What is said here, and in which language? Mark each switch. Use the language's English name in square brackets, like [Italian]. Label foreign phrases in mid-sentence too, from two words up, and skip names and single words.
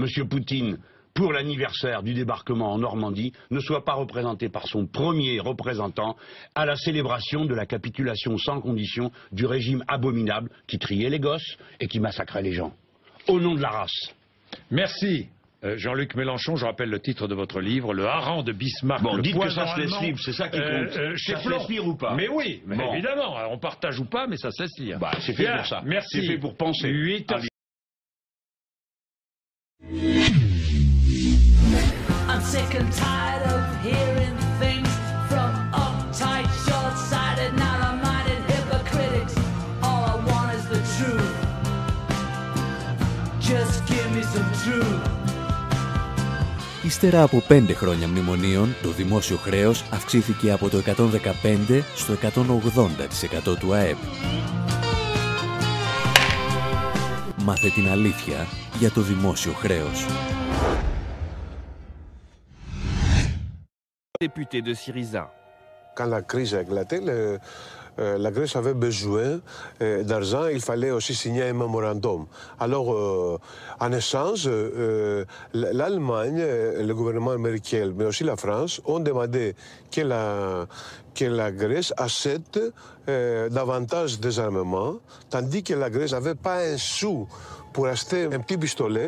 [French] Poutine pour l'anniversaire du débarquement en Normandie, ne soit pas représentée par son premier représentant à la célébration de la capitulation sans condition du régime abominable qui triait les gosses et qui massacrait les gens. Au nom de la race. Merci. Jean-Luc Mélenchon, je rappelle le titre de votre livre, Le hareng de Bismarck. Bon, le dites que ça poison se laisse allemand, libre, c'est ça qui compte. Ça se laisse lire ou pas? Mais oui, mais bon. évidemment, on partage ou pas, mais ça se laisse lire. Bah, c'est fait pour ça. Merci. C'est fait pour penser. 8 [English] I'm sick and tired of hearing things from uptight, short-sighted, narrow-minded hypocritics. All I want is the truth. Just give me some truth. [Greek] Ύστερα από 5 χρόνια μνημονίων, το δημόσιο χρέος αυξήθηκε από το 115% στο 180% του ΑΕΠ. Μάθε την αλήθεια για το δημόσιο χρέος. [French] Député de Syriza. Quand la crise a éclaté, la Grèce avait besoin d'argent, il fallait aussi signer un mémorandum. Alors, en échange, l'Allemagne, le gouvernement américain, mais aussi la France, ont demandé que la Grèce achète davantage des armements, tandis que la Grèce n'avait pas un sou pour acheter un petit pistolet.